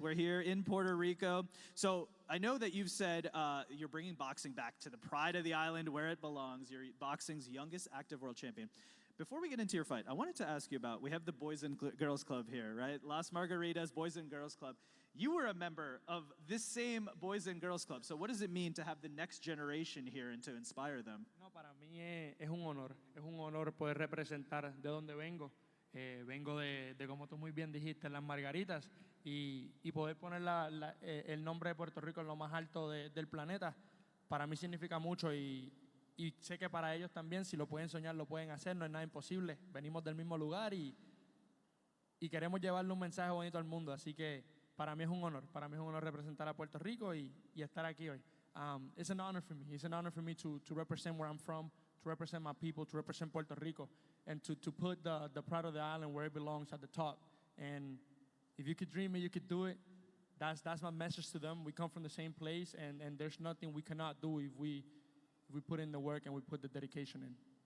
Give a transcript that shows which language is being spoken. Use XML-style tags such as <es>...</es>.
<en>We're here in Puerto Rico. So I know that you've said you're bringing boxing back to the pride of the island where it belongs. You're boxing's youngest active world champion. Before we get into your fight, I wanted to ask you about, we have the Boys and Girls Club here, right? Las Margaritas, Boys and Girls Club. You were a member of this same Boys and Girls Club. So what does it mean to have the next generation here and to inspire them?</en> <es>No, para mí es un honor poder representar de donde vengo. Vengo de, como tú muy bien dijiste, las Margaritas, y poder poner el nombre de Puerto Rico en lo más alto del planeta, para mí significa mucho, y y sé que para ellos también, si lo pueden soñar, lo pueden hacer, no es nada imposible. Venimos del mismo lugar y queremos llevarle un mensaje bonito al mundo, así que para mí es un honor representar a Puerto Rico y estar aquí hoy.</es> <en>It's an honor for me. It's an honor for me to represent where I'm from, to represent my people, to represent Puerto Rico, and to put the pride of the island where it belongs at the top. And if you could dream it, you could do it. That's my message to them. We come from the same place, and there's nothing we cannot do if we put in the work and we put the dedication in.</en>